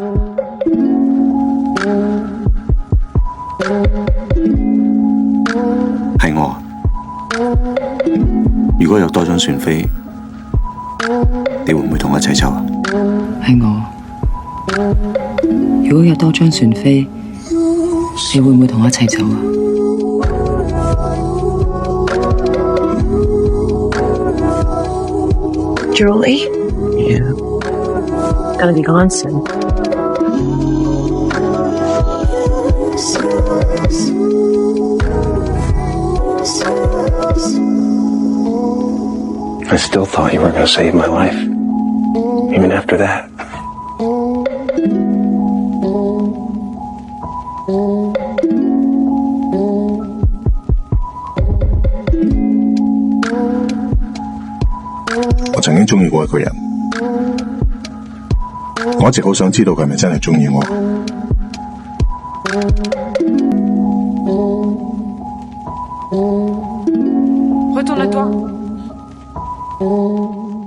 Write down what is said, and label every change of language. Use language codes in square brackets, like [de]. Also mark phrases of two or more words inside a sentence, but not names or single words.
[yue] 係我。如果有多張船飛，你會唔會同我一齊走啊？係我。如果有多張船飛，你會唔會同我一齊走啊？Julie? [en] Yeah. Gonna be gone soon. I still thought you were going to save my life, even after that. [yue] 我曾經鍾意過一個人，我一直好想知道佢係咪真係鍾意我。 [fr] Retourne à toi.